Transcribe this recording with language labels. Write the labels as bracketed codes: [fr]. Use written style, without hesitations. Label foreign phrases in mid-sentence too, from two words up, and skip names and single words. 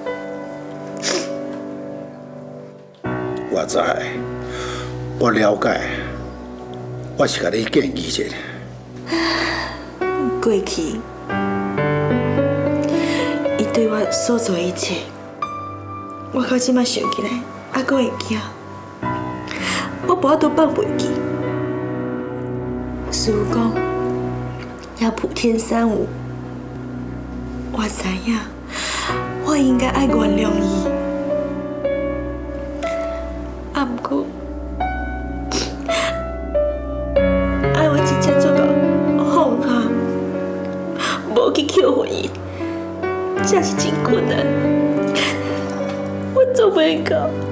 [nan] 我知，我了解，我是甲你建议一下。过去，伊对我所做一切，我到即摆想起来，还阁会惊，我无法度放袂记。师父讲，要普天三无，我知影，我应该爱原谅伊。啊，不过，爱我真正做到放下，无去扣回伊，这是真困难，我做袂到。